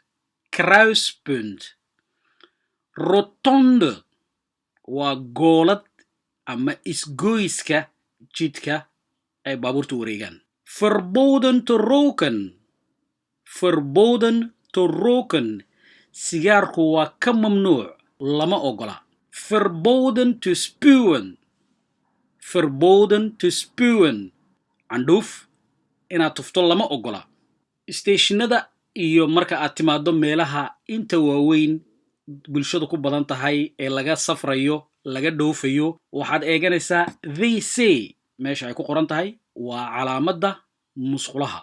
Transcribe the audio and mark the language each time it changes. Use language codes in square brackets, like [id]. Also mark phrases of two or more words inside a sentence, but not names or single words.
[nl] Kruispunt. [so] Rotonde waa goolad ama isgoyska jidka ay baabuurta wareegaan. [nl] Verboden te roken. Verboden te roken. [so] Sigaarku waa ka mamnuuc, lama ogola. [nl] Verboden te spuwen. Verboden te spuwen. [so] Candhuuf inaad tufto lama ogola. Stationada iyo marka aad timaado meelaha inta waaweyn bulshadu ku badan tahay ee laga safrayo, laga dhoofayo, waxaad eeganaysaa VC meesha ay ku qoran tahay waa calaamadda musqulaha.